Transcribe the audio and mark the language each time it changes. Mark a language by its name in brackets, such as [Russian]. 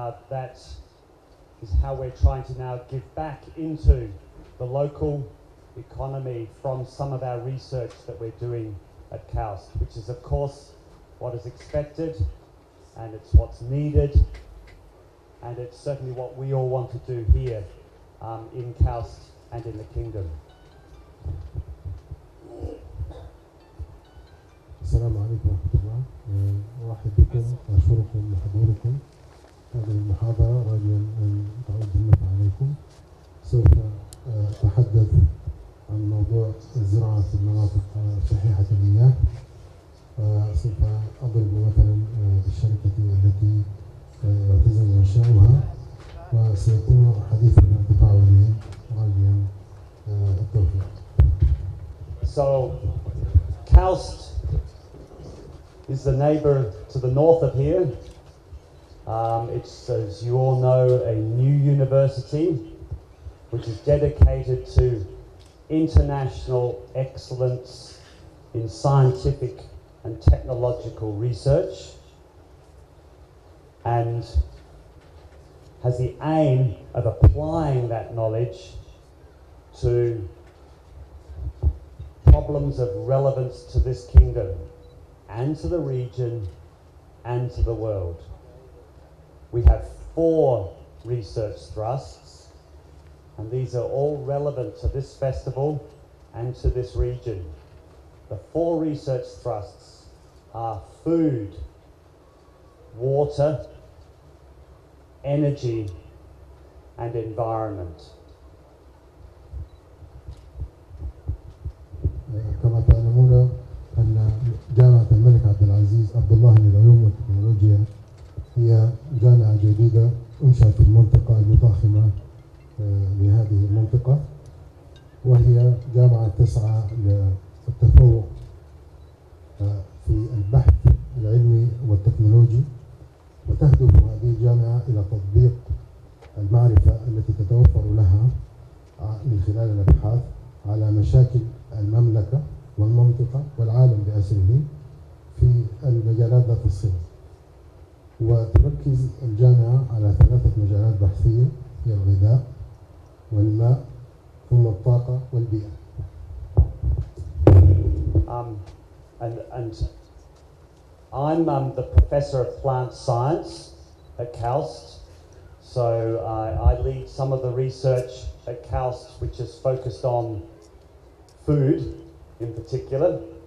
[English] That is how we're trying to now give back into the local economy from some of our research that we're doing at Kaost, which is of course what is expected, and it's what's needed, and it's certainly what we all want to do here in Kaost and in the kingdom. [Arabic] السلام عليكم ورحمة الله. أرحب بكم وأشكركم لحضوركم هذه المحاضرة، راجيا أن تعود بالنفع عليكم. سوف أتحدث عن موضوع الزراعة في المناطق شحيحة المياه. سوف أضرب مثلا بالشركة التي اعتزل إنشاؤها، وسيكون حديثا تفاعليا راجيا التوفيق. [English] So, Kaost is the neighbour to the north of here. It's, as you all know, a new university which is dedicated to international excellence in scientific and technological research, and has the aim of applying that knowledge to problems of relevance to this kingdom and to the region and to the world. We have 4 research thrusts, and these are all relevant to this festival and to this region. The 4 research thrusts are food, water, energy, and environment. [Arabic] كما تعلمون أن جامعة الملك عبدالله للعلوم والتكنولوجيا هي جامعة جديدة أنشأت في المنطقة المتاخمة لهذه المنطقة، وهي جامعة تسعى للتفوق في البحث العلمي والتكنولوجي، وتهدف هذه الجامعة إلى تطبيق المعرفة التي تتوفر لها من خلال الأبحاث على مشاكل المملكة والمنطقة والعالم بأسره في المجالات ذات الصلة. وتركز الجامعة على 3 مجالات بحثية هي الغذاء والماء ثم الطاقة والبيئة. [English] And I'm the professor of plant science at Kaost, so I lead some of the research at Kaost which is focused on food in particular.